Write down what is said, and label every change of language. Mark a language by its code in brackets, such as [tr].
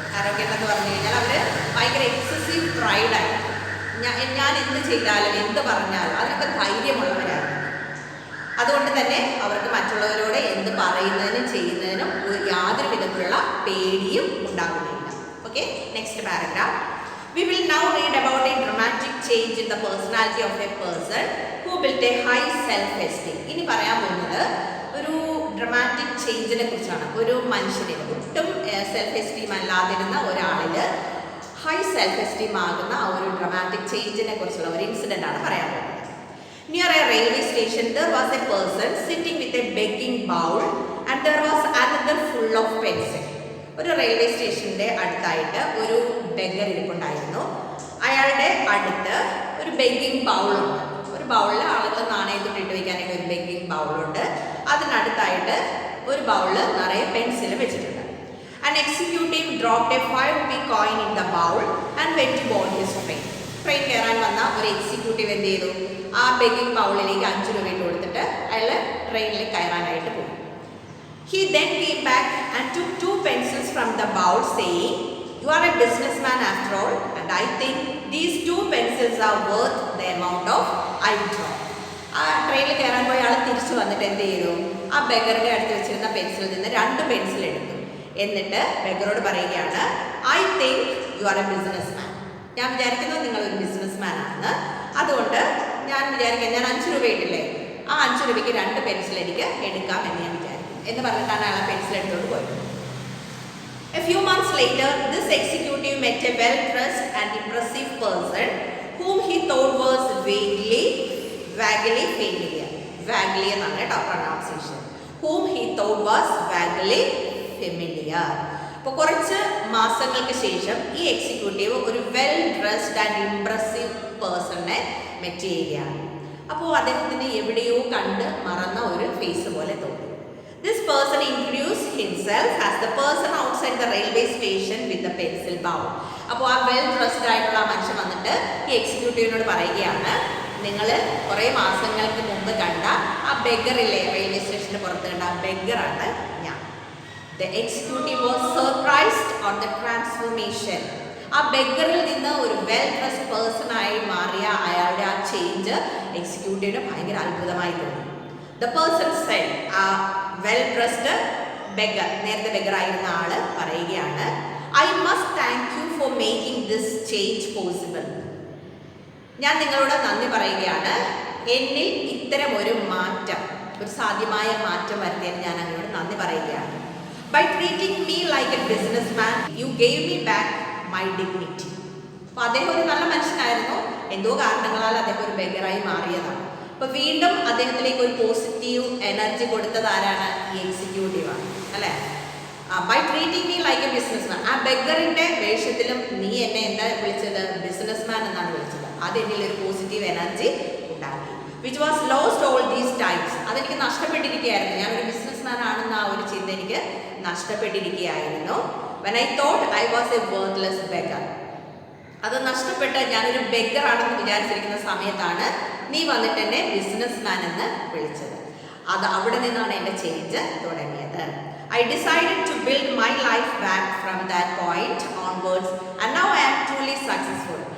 [ml] അറോഗൻ്റ് എന്ന് പറഞ്ഞു കഴിഞ്ഞാൽ അവർ ഭയങ്കര എക്സസീവ് പ്രൈഡായിട്ട് ഞാൻ എന്ത് ചെയ്താലും എന്ത് പറഞ്ഞാലും അതിനൊക്കെ ധൈര്യമുള്ളവരാണ്. അതുകൊണ്ട് തന്നെ അവർക്ക് മറ്റുള്ളവരോട് എന്ത് പറയുന്നതിനും ചെയ്യുന്നതിനും യാതൊരു വിധത്തിലുള്ള പേടിയും ഉണ്ടാകുന്നില്ല. [en] Okay, next paragraph. We will now read about a dramatic change in the personality of a person who built a high self-esteem. [ml] ഇനി പറയാൻ പോകുന്നത് ഒരു ഡ്രമാറ്റിക് ചേഞ്ചിനെ കുറിച്ചാണ്. ഒരു മനുഷ്യന് ഒട്ടും സെൽഫ് എസ്റ്റീം അല്ലാതിരുന്ന ഒരാളിൽ ഹൈ സെൽഫ് എസ്റ്റീം ആകുന്ന ആ ഒരു ഡ്രമാറ്റിക് ചേഞ്ചിനെ കുറിച്ചുള്ള ഒരു ഇൻസിഡൻ്റ് ആണ് പറയാൻ പോകുന്നത്. [en] Near a railway station, there was a person sitting with a begging bowl and there was another full of pencil. [ml] ഒരു റെയിൽവേ സ്റ്റേഷൻ്റെ അടുത്തായിട്ട് ഒരു ബെഗർ ഇരിപ്പുണ്ടായിരുന്നു. അയാളുടെ അടുത്ത് ഒരു ബെഗിങ് ബൗളുണ്ട്. ഒരു ബൗളിൽ ആളുകൾ നാണയത്തിൽ ഇട്ട് വയ്ക്കാനായിട്ട് ഒരു ബെഗിങ് ബൗളുണ്ട്. അതിനടുത്തായിട്ട് ഒരു ബൗളിൽ നിറയെ പെൻസിൽ വെച്ചിട്ടുണ്ട്. [en] An executive dropped a 5 rupee coin in the bowl and went to board his train. [ml] Train കയറാൻ വന്ന ഒരു എക്സിക്യൂട്ടീവ് എന്ത് ചെയ്തു? ആ ബെഗിങ് ബൗളിലേക്ക് 5 രൂപ ഇട്ട് കൊടുത്തിട്ട് അയാൾ ട്രെയിനിൽ കയറാനായിട്ട് പോയി. [en] He then came back and took 2 pencils from the bowl saying, "You are a businessman after all and I think these 2 pencils are worth the amount of I draw." [ml] ആ ട്രെയിനിൽ കയറാൻ പോയ ആൾ തിരിച്ചു വന്നിട്ട് എന്ത് ചെയ്തു? ആ ബെഗറുടെ അടുത്ത് വെച്ചിരുന്ന പെൻസിലിൽ നിന്ന് 2 പെൻസിൽ എടുത്തു. എന്നിട്ട് ബെഗറോട് പറയുകയാണ്, [en] "I think you are a businessman." [ml] ഞാൻ വിചാരിക്കുന്നു നിങ്ങളൊരു ബിസിനസ്മാൻ ആണെന്ന്. അതുകൊണ്ട് ഞാൻ വിചാരിക്കാം, ഞാൻ 5 രൂപ ഇട്ടില്ലേ, ആ 5 രൂപയ്ക്ക് 2 പെൻസിൽ എനിക്ക് എടുക്കാം എന്ന് ഞാൻ വിചാരിക്കും എന്ന് പറഞ്ഞിട്ടാണ് അയാൾ പെൻസിൽ എടുത്തോണ്ട് പോയത്. [en] A few months later, this executive met a well-dressed and impressive person whom he thought was vaguely familiar. [ml] Vaguely എന്നാണ് കേട്ടോ pronunciation. [en] Whom he thought was vaguely familiar. [ml] അപ്പോൾ കുറച്ച് മാസങ്ങൾക്ക് ശേഷം ഈ എക്സിക്യൂട്ടീവ് ഒരു വെൽ ഡ്രസ്ഡ് ആൻഡ് ഇംപ്രസീവ് പേഴ്സണെ met ചെയ്യുകയാണ്. അപ്പോൾ അദ്ദേഹത്തിന് എവിടെയോ കണ്ട് മറന്ന ഒരു ഫേസ് പോലെ തോന്നി. [en] This person introduced himself as the person outside the railway station with the pencil bowl. [ml] അപ്പോൾ ആ വെൽ ഡ്രസ്ഡ് ആയിട്ടുള്ള ആ മനുഷ്യൻ വന്നിട്ട് ഈ എക്സിക്യൂട്ടീവിനോട് പറയുകയാണ്, നിങ്ങൾ കുറേ മാസങ്ങൾക്ക് മുമ്പ് കണ്ട ആ ബെഗറില്ലേ, റെയിൽവേ സ്റ്റേഷന് പുറത്ത് കണ്ട ആ ബെഗറാണ് ഞാൻ. [en] The executive was surprised on the transformation. [ml] ആ ബെഗറിൽ നിന്ന് ഒരു വെൽ ഡ്രസ്ഡ് പേഴ്സൺ ആയി മാറിയ അയാളുടെ ആ ചേഞ്ച് എക്സിക്യൂട്ടീവിന് ഭയങ്കര അത്ഭുതമായി തോന്നി. [en] The person said, [ml] ആ വെൽ ഡ്രസ്ഡ് ബെഗർ, നേരത്തെ ബെഗറായിരുന്ന ആള് പറയുകയാണ്, [en] I must thank you for making this change possible. [ml] ഞാൻ നിങ്ങളോട് നന്ദി പറയുകയാണ്, എന്നിൽ ഇത്തരം ഒരു മാറ്റം, ഒരു സാധ്യമായ മാറ്റം വരുത്തിയതിന് ഞാൻ അങ്ങോട്ട് നന്ദി പറയുകയാണ്. [en] By treating me like a businessman, you gave me back my dignity. [ml] അപ്പോൾ അദ്ദേഹം ഒരു നല്ല മനുഷ്യനായിരുന്നു. എന്തോ കാരണങ്ങളാൽ അദ്ദേഹം ഒരു ബെഗറായി മാറിയതാണ്. അപ്പോൾ വീണ്ടും അദ്ദേഹത്തിലേക്ക് ഒരു പോസിറ്റീവ് എനർജി കൊടുത്തത് ആരാണ്? ഈ എക്സിക്യൂട്ടീവാണ്, അല്ലേ? [en] By treating me like a businessman. [ml] ആ ബെഗറിൻ്റെ വേഷത്തിലും നീ എന്നെ എന്താ വിളിച്ചത്? ബിസിനസ്മാൻ എന്നാണ് വിളിച്ചത്. അത് എന്നിൽ ഒരു പോസിറ്റീവ് എനർജി ഉണ്ടാക്കി. [en] Which was lost all these times. [ml] അതെനിക്ക് നഷ്ടപ്പെട്ടിരിക്കുകയായിരുന്നു. ഞാനൊരു ബിസിനസ്മാൻ ആണെന്ന ആ ഒരു ചിന്ത എനിക്ക് നഷ്ടപ്പെട്ടിരിക്കുകയായിരുന്നു. [en] When I thought I was a worthless beggar. [ml] അത് നഷ്ടപ്പെട്ട് ഞാനൊരു ബെഗർ ആണെന്ന് വിചാരിച്ചിരിക്കുന്ന സമയത്താണ് നീ വന്നിട്ട് എന്നെ ബിസിനസ്മാൻ എന്ന് വിളിച്ചത്. അത് അവിടെ നിന്നാണ് എൻ്റെ ചേഞ്ച് തുടങ്ങിയത്. [en] I decided to build my life back from that point onwards and now I am truly successful.